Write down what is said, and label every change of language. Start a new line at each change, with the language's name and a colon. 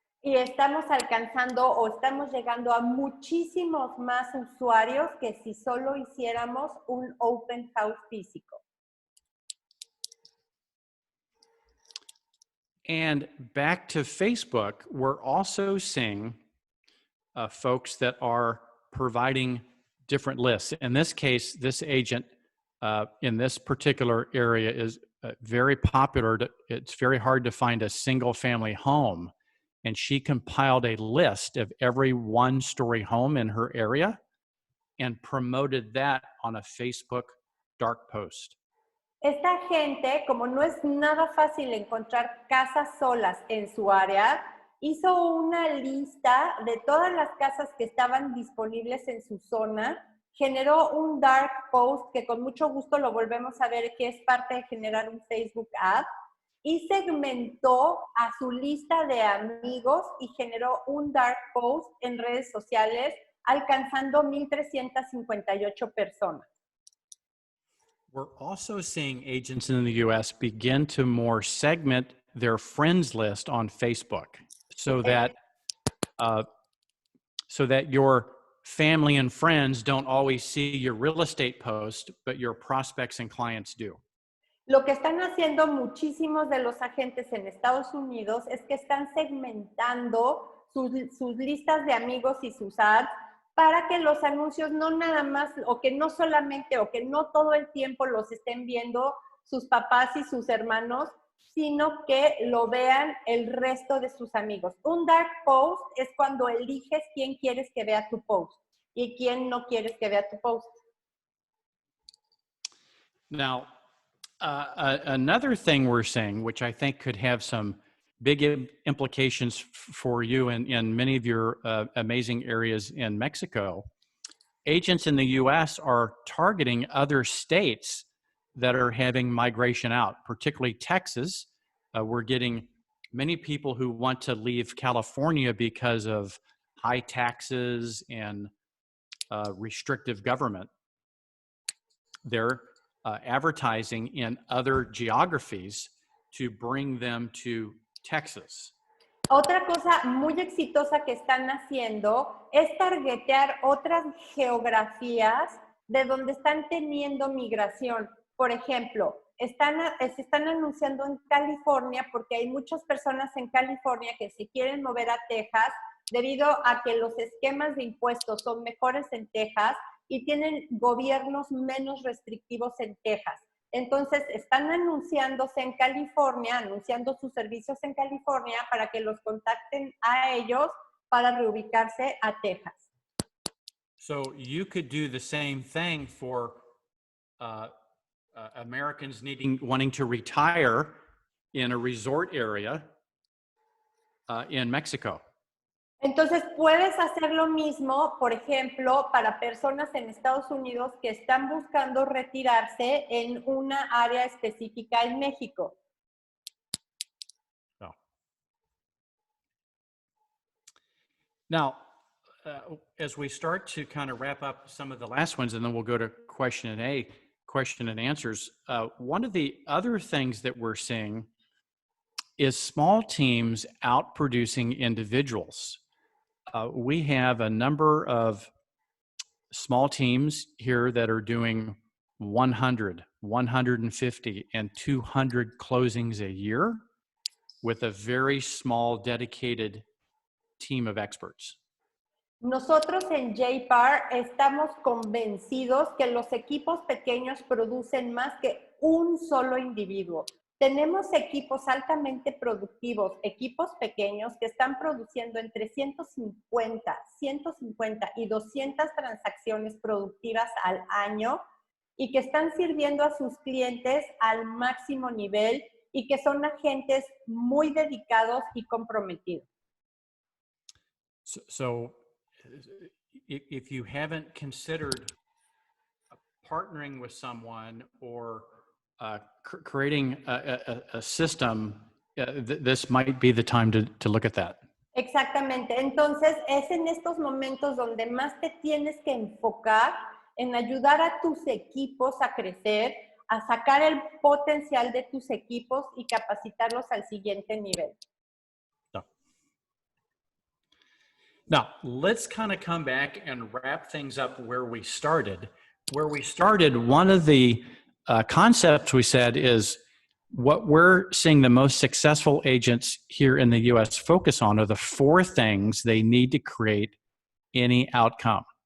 Spanish: Y estamos alcanzando o estamos llegando a muchísimos más usuarios que si solo hiciéramos un open house físico.
English: And back to Facebook, we're also seeing folks that are providing different lists. In this case, this agent in this particular area is very popular. It's very hard to find a single family home. And she compiled a list of every one-story home in her area and promoted that on a Facebook dark post.
Spanish: Esta gente, como no es nada fácil encontrar casas solas en su área, hizo una lista de todas las casas que estaban disponibles en su zona, generó un dark post que con mucho gusto lo volvemos a ver que es parte de generar un Facebook ad, y segmentó a su lista de amigos y generó un dark post en redes sociales, alcanzando 1,358 personas.
English: We're also seeing agents in the U.S. begin to more segment their friends list on Facebook so that your family and friends don't always see your real estate post, but your prospects and clients do.
Spanish: Lo que están haciendo muchísimos de los agentes en Estados Unidos es que están segmentando sus listas de amigos y sus ads para que los anuncios no nada más, o que no solamente, o que no todo el tiempo los estén viendo sus papás y sus hermanos, sino que lo vean el resto de sus amigos. Un dark post es cuando eliges quién quieres que vea tu post y quién no quieres que vea tu post.
English: Now, another thing we're seeing, which I think could have some big implications for you in many of your amazing areas in Mexico, agents in the US are targeting other states that are having migration out, particularly Texas. We're getting many people who want to leave California because of high taxes and restrictive government. They're advertising in other geographies to bring them to Texas.
Spanish: Otra cosa muy exitosa que están haciendo es targetear otras geografías de donde están teniendo migración. Por ejemplo, se están anunciando en California porque hay muchas personas en California que se quieren mover a Texas debido a que los esquemas de impuestos son mejores en Texas y tienen gobiernos menos restrictivos en Texas. Entonces, están anunciándose en California, anunciando sus servicios en California para que los contacten a ellos para reubicarse a Texas.
English: So you could do the same thing for Americans wanting to retire in a resort area in Mexico.
Spanish: Entonces, puedes hacer lo mismo, por ejemplo, para personas en Estados Unidos que están buscando retirarse en una área específica en México. Oh.
English: Now, as we start to kind of wrap up some of the last ones, and then we'll go to question and answers, one of the other things that we're seeing is small teams outproducing individuals. We have a number of small teams here that are doing 100, 150, and 200 closings a year with a very small dedicated team of experts.
Spanish: Nosotros en JPAR estamos convencidos que los equipos pequeños producen más que un solo individuo. Tenemos equipos altamente productivos, equipos pequeños que están produciendo entre 150 y 200 transacciones productivas al año y que están sirviendo a sus clientes al máximo nivel y que son agentes muy dedicados y comprometidos.
English: So if you haven't considered partnering with someone or creating a system, this might be the time to look at that.
Spanish: Exactamente. Entonces, es en estos momentos donde más te tienes que enfocar en ayudar a tus equipos a crecer, a sacar el potencial de tus equipos y capacitarlos al siguiente nivel.
English: Now, let's kind of come back and wrap things up where we started. Where we started, one of the concepts we said is what we're seeing the most successful agents here in the US focus on are the 4 things they need to create any outcome.